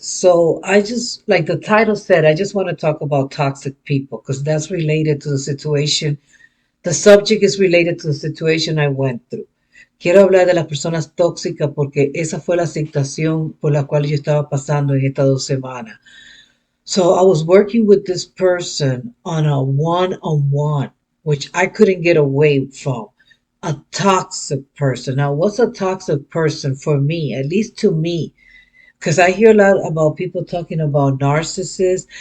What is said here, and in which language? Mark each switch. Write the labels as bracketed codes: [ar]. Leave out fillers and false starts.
[en] So, I just, like the title said, I just want to talk about toxic people because that's related to the situation. The subject is related to the situation I went through. [es] Quiero hablar de las personas tóxicas porque esa fue la situación por la cual yo estaba pasando en estas 2 semanas. [en] So, I was working with this person on a one-on-one, which I couldn't get away from. A toxic person. Now, what's a toxic person for me, at least to me? Because I hear a lot about people talking about narcissists.